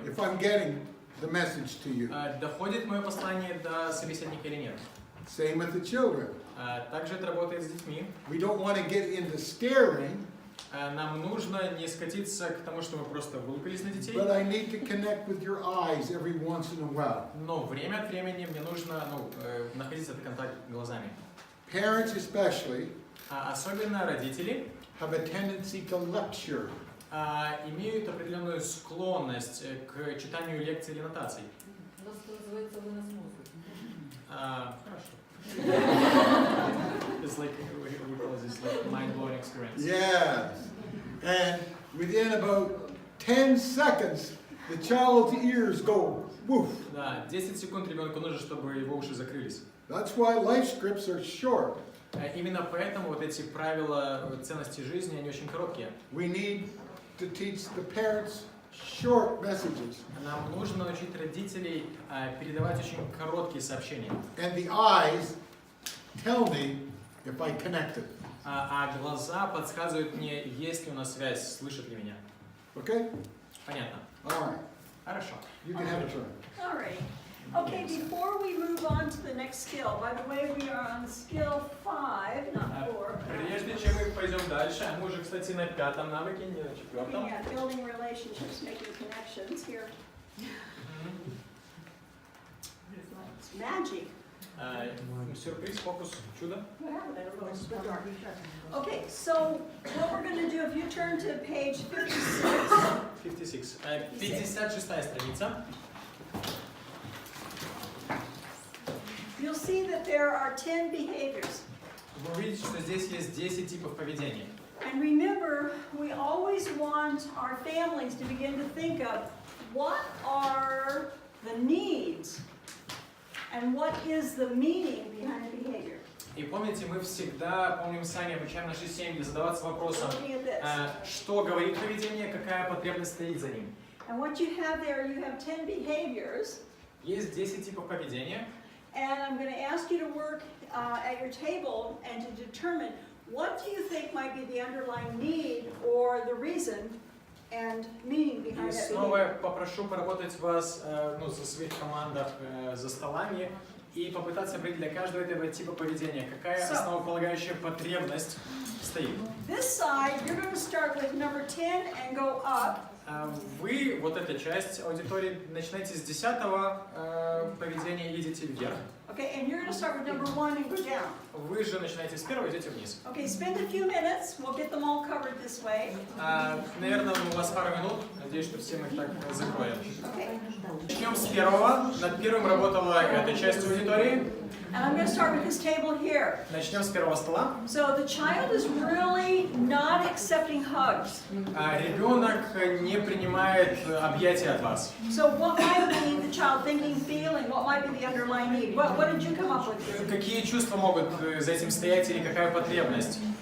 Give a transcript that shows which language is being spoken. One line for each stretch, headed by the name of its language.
English: if I'm getting the message to you.
Russian: доходит мое послание до собеседника или нет.
English: Same with the children.
Russian: Также это работает с детьми.
English: We don't want to get into staring,
Russian: Нам нужно не скатиться к тому, что мы просто вылупились на детей,
English: but I need to connect with your eyes every once in a while.
Russian: но время от времени мне нужно находить этот контакт глазами.
English: Parents especially
Russian: Особенно родители
English: have a tendency to lecture.
Russian: имеют определенную склонность к читанию лекций или нотаций. У нас это называется вынос мозга. Хорошо.
English: It's like we call this like mind-blowing experience. Yes. And within about 10 seconds, the child's ears go woof.
Russian: Да, 10 секунд ребенку нужно, чтобы его уши закрылись.
English: That's why life scripts are short.
Russian: Именно поэтому вот эти правила ценности жизни, они очень короткие.
English: We need to teach the parents short messages.
Russian: Нам нужно научить родителей передавать очень короткие сообщения.
English: And the eyes tell me if I connected.
Russian: а глаза подсказывают мне, есть ли у нас связь, слышит ли меня.
English: Okay?
Russian: Понятно.
English: All right.
Russian: Хорошо.
English: You can have a turn. All right. Okay, before we move on to the next skill, by the way, we are on skill 5, not 4.
Russian: Прежде чем мы пойдем дальше, мы уже, кстати, на 5-м навыке, не на 4-м.
English: Yeah, building relationships, making connections here. It's magic.
Russian: Сюрприз, фокус, чудо.
English: What happened? I don't know. It's so dark. Okay, so what we're going to do, if you turn to page 56.
Russian: 56-я страница.
English: You'll see that there are 10 behaviors.
Russian: Вы увидите, что здесь есть 10 типов поведения.
English: And remember, we always want our families to begin to think of what are the needs and what is the meaning behind the behavior.
Russian: И помните, мы всегда, помним сами, обучаем наши семьи задаваться вопросом,
English: Looking at this.
Russian: что говорит поведение, какая потребность стоит за ним.
English: And what you have there, you have 10 behaviors.
Russian: Есть 10 типов поведения.
English: And I'm going to ask you to work at your table and to determine what do you think might be the underlying need or the reason and meaning
Russian: И
English: behind that
Russian: снова
English: behavior.
Russian: попрошу поработать вас за своих командах за столами и попытаться определить для каждого этого типа поведения, какая основополагающая потребность стоит.
English: This side, you're going to start with number 10 and go up.
Russian: Вы, вот эта часть аудитории, начинаете с 10-го поведения и идете вверх.
English: Okay, and you're going to start with number 1 and go down.
Russian: Вы же начинаете с 1-го и идете вниз.
English: Okay, spend a few minutes. We'll get them all covered this way.
Russian: Наверное, у вас пару минут. Надеюсь, что все мы их так закроем.
English: Okay.
Russian: Начнем с 1-го. Над 1-м работала эта часть аудитории.
English: And I'm going to start with this table here.
Russian: Начнем с 1-го стола.
English: So the child is really not accepting hugs.
Russian: Ребенок не принимает объятия от вас.
English: So what might be the child thinking, feeling? What might be the underlying need? What did you come up with?
Russian: Какие чувства могут за этим стоять или какая потребность?